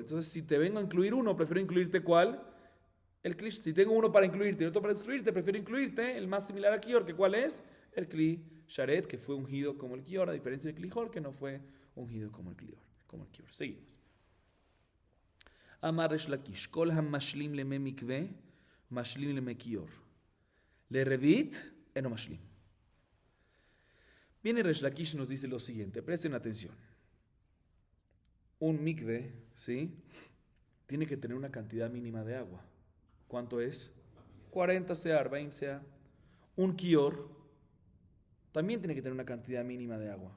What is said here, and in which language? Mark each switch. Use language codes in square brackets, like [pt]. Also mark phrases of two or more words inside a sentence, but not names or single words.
[es] Entonces, si te vengo a incluir uno, prefiero incluirte ¿cuál? El Kli. Si tengo uno para incluirte y otro para excluirte, prefiero incluirte el más similar a Kior, que ¿cuál es? El [he] כלי שרת, [es] que fue ungido como el Kior, a diferencia del Klijol, que no fue ungido como el Kior. Seguimos. [he] אמר ריש לקיש כל המשלים למי מקוה משלים למי כיור. לרביעית, אינו משלים. [es] Viene Resh Lakish y nos dice lo siguiente, presten atención. Un mikve, ¿sí? Tiene que tener una cantidad mínima de agua. ¿Cuánto es? 40 sea, 40 sea. Un kior también tiene que tener una cantidad mínima de agua.